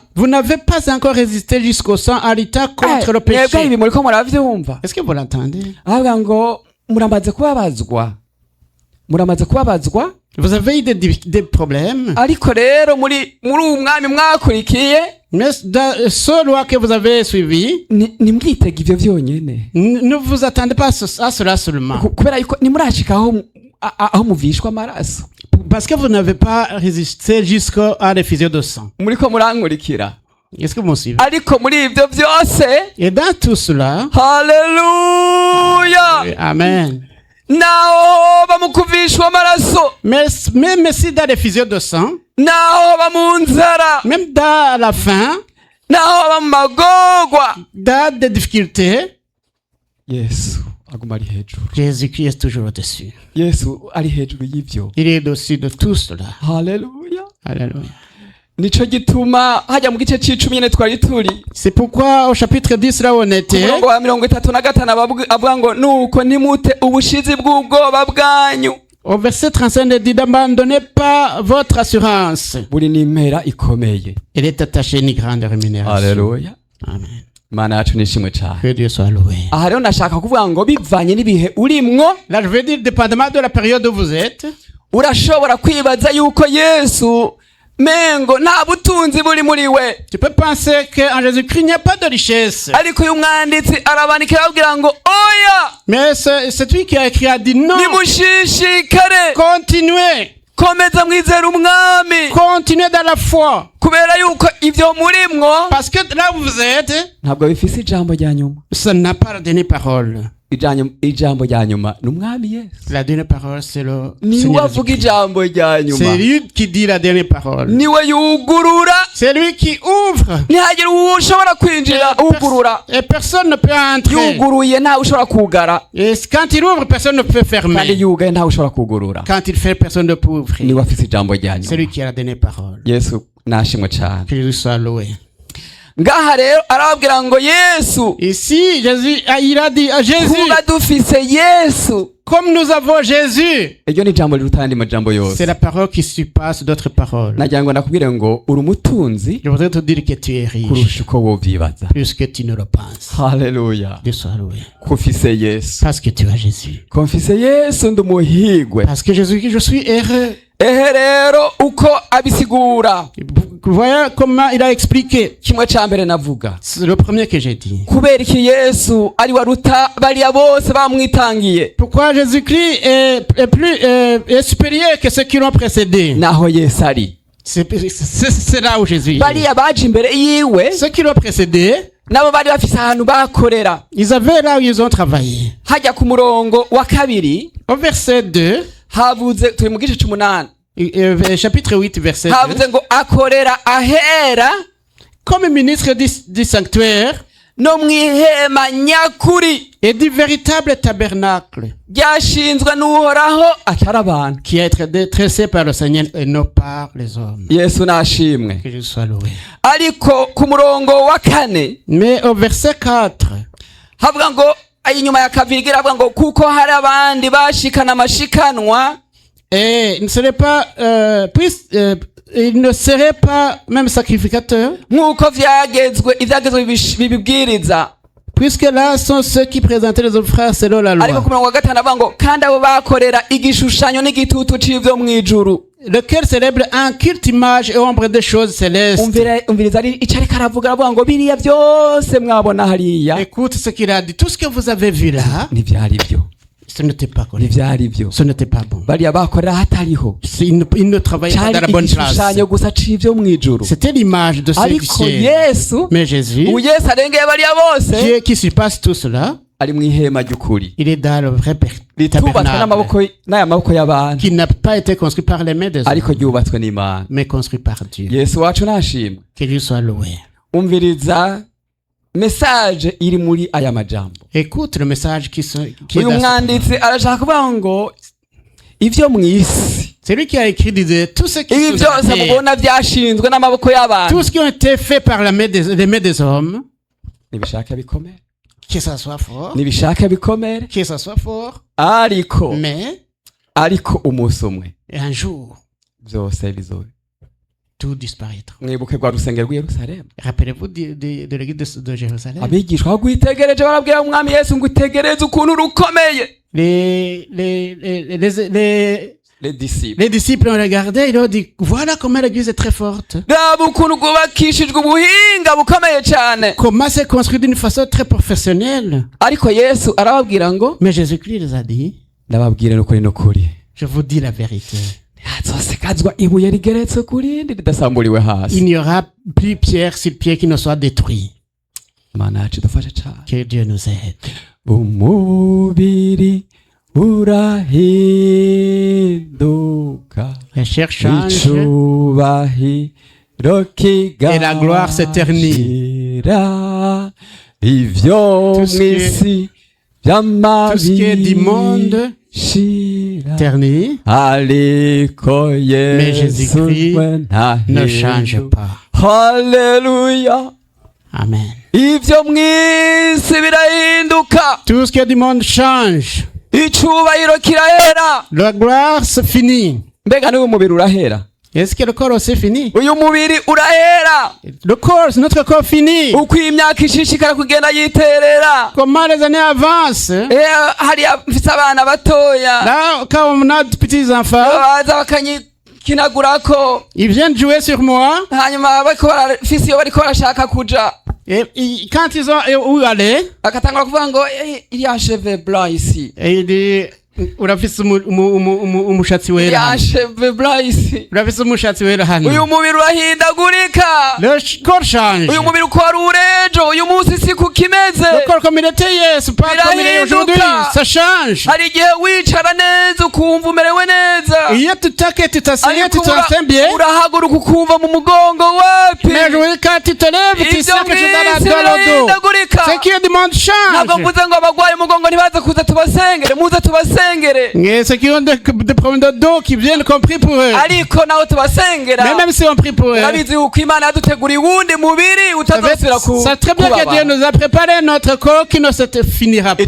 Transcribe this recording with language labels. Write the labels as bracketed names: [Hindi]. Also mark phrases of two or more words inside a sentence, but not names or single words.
[French] vous n'avez pas encore résisté jusqu'au sang en luttant contre le [Rundi] mwebwe [French] péché. [Rundi] ibi muriko muravyumva? [French] Est-ce que vous l'entendez? [Rundi] avuga ngo muramaze kubabazwa, [French] Vous avez eu des problèmes, [Rundi] ariko rero muri uwo mwami mwakurikiye [French] mais dans ce loi que vous avez suivi, [Rundi] nimwitega ivyo vyonyene, [French] ne vous attendez pas à cela seulement. [Rundi] kubera yuko nimurashika aho muvishwa amaraso. [French] Parce que vous n'avez pas résisté jusqu'à l'effusion de sang. [Rundi] Muriko murankurikira? [French] Est-ce que vous me suivez? [Rundi] Ariko muri ivyo vyose, [French] Et dans tout cela, [Rundi] haleluya, amen. naho bamukuvishwa amaraso, [French] Mais même si dans l'effusion de sang, [Rundi] naho bamunzara, [French] même dans la faim, [Rundi] naho bamagorwa, [French] dans des difficultés, [Rundi] Yesu aguma ari hejuru. [French] Jésus-Christ est toujours au-dessus. [Rundi] Yesu ari hejuru y'ivyo. [French] Il est au-dessus de tout cela. [Rundi] Haleluya. [French] Alléluia. [Rundi] Nico gituma hajya mu gice c'icumi nyene twari turi [French] C'est pourquoi au chapitre 10 là où on [Rundi] ku [French] était, [Rundi] murongo wa 35 avuga ngo nuko nimute ubushizi bw'ubwoba bwanyu. [French] au verset 35, il dit n'abandonnez pas votre assurance. [Rundi] Buri n'impera ikomeye. [French] Elle est attachée à une grande rémunération. [Rundi] Haleluya. Amen. Mana yacu nishimwe cane. [French] Que Dieu soit loué. [Rundi] Aha rero nashaka kuvuga ngo bivanye n'ibihe urimwo, [French] Là, je veux dire, dépendamment de la période où vous êtes, [Rundi] urashobora kwibaza yuko Yesu mengo nta butunzi buri muri we, [French] tu peux penser qu'en Jésus-Christ, il n'y a pas de richesse. [Rundi] ariko uyu mwanditsi arabandikira ababwira ngo oya, [French] Mais c'est lui qui a écrit, a dit non, [Rundi] nimushishikare, [French] continuez, [Rundi] komeza mwizera umwami, [French] continuez dans la foi. [Rundi] kubera yuko ivyo murimwo [French] Parce que là où vous êtes, [Rundi] ntabwo bifise ijambo rya nyuma. [French] ça n'a pas la dernière parole. [Rundi] Ijambo rya nyuma ni umwami Yesu, [French] La dernière parole, c'est le [Rundi] niwe [French] Seigneur [Rundi] avuga [French] Jésus-Christ. [Rundi] ijambo rya nyuma, [French] C'est lui qui dit la dernière parole. [Rundi] niwe yugurura, [French] C'est lui qui ouvre. [Rundi] ntihagire ushobora kwinjira ugurura, [French] Et personne ne peut entrer. [Rundi] yuguruye ntawe ushobora kugara, [French] Et quand il ouvre, personne ne peut [Rundi] kandi [French] fermer. [Rundi] yugaye ntawe ushobora kugurura. [French] Quand il fait, personne ne peut ouvrir. [Rundi] Niwe afise ijambo rya [French] C'est [Rundi] nyuma. [French] lui qui a la dernière parole. [Rundi] Yesu nashimwe cane. [French] Que Jésus soit loué. [Rundi] Ngaha rero arababwira ngo Yesu, [French] Ici, Jésus, il a dit à Jésus, [Rundi] kuba dufise Yesu, [French] comme nous avons Jésus, [Rundi] iryo ni ijambo riruta ayandi majambo [French] c'est [Rundi] yose. [French] la parole qui surpasse d'autres paroles. [Rundi] Nagira ngo nakubwire ngo uri umutunzi [French] Je voudrais te dire que tu es riche, [Rundi] kurusha uko wovyibaza. [French] plus que tu ne le penses. [Rundi] Haleluya. [French] Dieu soit loué. [Rundi] Kufise Yesu, [French] Parce que tu as Jésus. [Rundi] konfise Yesu ndi umuhigwe. [French] Parce que Jésus, je suis heureux. [Rundi] Ehe rero uko abisigura, [French] Vous voyez comment il a expliqué. [Rundi] kimwe ca mbere navuga, [French] C'est le premier que j'ai dit. [Rundi] kubera iki Yesu ari waruta bariya bose bamwitangiye, [French] Pourquoi Jésus-Christ est supérieur que ceux qui l'ont précédé. [Rundi] naho Yesu ari. [French] C'est là où Jésus est. [Rundi] Bariya baje imbere yiwe [French] Ceux qui l'ont précédé, [Rundi] nabo bari bafise ahantu bakorera. [French] ils avaient là où ils ont travaillé. [Rundi] Hajya ku murongo wa 2 [French] Au verset 2, [Rundi] havuze, turi mu gice c'umunani, [French] chapitre 8, verset 2, [Rundi] havuze ngo akorera ahera [French] comme ministre du sanctuaire [Rundi] no mw'ihema nyakuri [French] et du véritable tabernacle [Rundi] ryashinzwe n'uhoraho atari abantu. [French] qui a été dressé par le Seigneur et non par les hommes. [Rundi] Yesu nashimwe. [French] Que Jésus soit loué. [Rundi] Ariko ku murongo wa 4 [French] Mais au verset 4, [Rundi] havuga ngo inyuma ya kabiri iravuga ngo kuko hari abandi bashikana amashikanwa [French] Et ce n'est pas, il ne serait pas même sacrificateur, [Rundi] nk'uko ivyagezwe bibibwiriza. [French] puisque là sont ceux qui présentaient les offrandes selon la [Rundi] ariko [French] loi, [Rundi] ku murongo wa gatanu avuga ngo kandi abo bakorera igishushanyo n'igitutu c'ivyo mw'ijuru. [French] lequel célèbre un culte, image et ombre des choses célestes. [Rundi] umviriza ico ariko aravuga ngo biriya vyose mwabona hariya [French] Écoute ce qu'il a dit. Tout ce que vous avez vu là, [Rundi] ntivyari vyo, [French] ce n'était pas correct. [Rundi] ntivyari vyo. [French] Ce n'était pas bon. [Rundi] bariya bakorera hatariho, [French] Il ne travaillait pas dans la [Rundi] cari [French] bonne place. [Rundi] igishushanyo gusa c'ivyo mw'ijuru. [French] C'était l'image de ceux qui [Rundi] ariko [French] siègent. [Rundi] yesu [French] Mais Jésus, [Rundi] ubu yesu arengeye bariya bose, [French] Dieu qui surpasse tout cela, [Rundi] ari mw'ihema ry'ukuri [French] il est dans le vrai [Rundi] ritubatswe [French] tabernacle [Rundi] n'aya maboko y'abantu, [French] qui n'a pas été construit par les mains des [Rundi] ariko [French] hommes, [Rundi] ryubatswe n'Imana. [French] mais construit par Dieu. [Rundi] yesu wacu nashimwe. [French] Que Dieu soit loué. [Rundi] umviriza message iri muri aya majambo. [French] Écoute le message qui est [Rundi] uyu [French] dans ce... [Rundi] mwanditsi arashaka kuvuga ngo ivyo mw'isi, [French] Celui qui a écrit disait tout ce qui [Rundi] ibi [French] sont [Rundi] byose [French] dans la terre, [Rundi] mubona vyashinzwe n'amaboko y'abantu, [French] tout ce qui ont été fait par les mains des hommes, [Rundi] nibishaka bikomere, [French] que ça soit fort, [Rundi] nibishaka bikomere, [French] que ça soit fort, [Rundi] ariko umunsi umwe [French] un jour, [Rundi] vyose bizobe. [French] tout disparaîtra. [Rundi] mwibuke rwa rusengero rw'i Yerusalemu, [French] Rappelez-vous de l'église de Jérusalem. [Rundi] abigishwa bagwitegereje barabwira umwami Yesu ngo itegereze ukuntu rukomeye. [French] Les disciples Les disciples ont regardé, ils ont dit, voilà comment l'église est très forte. [Rundi] raba ukuntu rwubakishijwe ubuhinga bukomeye cyane. [French] Comment c'est construit d'une façon très professionnelle. [Rundi] ariko Yesu arababwira ngo [French] Mais Jésus-Christ les a dit, [Rundi] ndababwire n'ukuri n'ukuri, [French] je vous dis la vérité. [Rundi] hazosigazwa ibuye rigeretse ku rindi ridasamburiwe [French] Il [Rundi] hasi. [French] n'y aura plus pierre sur pierre qui ne soit détruit. [Rundi] Imana yacu idufashe cyane. [French] Que Dieu nous aide. [Rundi] umubiri urahinduka, [French] La chair change [Rundi] icubahiro kigaragara, [French] et la gloire s'éternise. [Rundi] ivyo [French] Tout ce qui est- [Rundi] mw'isi [French] Tout ce qui est du monde [Rundi] vy'amabishira, [French] éternel [Rundi] ariko [French] Mais [Rundi] Yesu [French] Jésus-Christ [Rundi] we [French] ne [Rundi] ntahinduka. [French] change pas. [Rundi] Haleluya. [French] Amen. [Rundi] ivyo mw'isi birahinduka, [French] Tout ce qui est du monde change. [Rundi] icubahiro kirahera. [French] La gloire se finit. [Rundi] mbega n'uyu mubiri urahera? [French] Est-ce que le corps aussi finit? [Rundi] uyu mubiri urahera [French] Le corps, notre corps finit. [Rundi] uko imyaka ishishikara kugenda yiterera. [French] Comment les années avancent, [Rundi] hariya mfise abana batoya [French] là, quand on a de petits enfants, [Rundi] baza bakanyikinagurako, [French] ils viennent jouer sur moi. [Rundi] hanyuma fise iyo bariko barashaka kuja, [French] Et quand ils ont où aller, [Rundi] bakatangura kuvuga ngo [French] il y a cheveux blancs ici, et il dit, [Rundi] urafise umushatsi [French] il y [Rundi] wera [French] a [Rundi] hano. [French] cheveux blancs ici. [Rundi] Urafise umushatsi wera uyu hano. mubiri urahindagurika, [French] Le corps change. [Rundi] uyu mubiri uko wari urejo uyu munsi si kukimeze. [French] Le corps comme il était hier, c'est pas comme il est aujourd'hui. Ça change. [Rundi] hari igihe wicara neza ukumva umerewe neza, [French] Il y a tout à que tu t'asseyais, tu [Rundi] ariko [French] te sens bien. [Rundi] urahaguruka ukumva mu mugongo wapi. [French] Mais oui, quand tu te lèves, tu [Rundi] ivyo [French] sens que tu [Rundi] mw'isi [French] dans le dos. [Rundi] birahindagurika. [French] Ce qui est du monde [Rundi] ntabwo [French] change. [Rundi] mvuze ngo abagwaye umugongo ntibaze kuza tubasengere, muze tubasengere, [French] Et ceux qui ont des problèmes de dos, qui viennent, qu'on prie pour eux. [Rundi] ariko naho tubasengera [French] Mais même si on prie pour eux, [Rundi] urabizi yuko Imana yaduteguriye uwundi mubiri utazosubira [French] c'est très bien que Dieu nous a préparé notre corps qui ne se finira pas.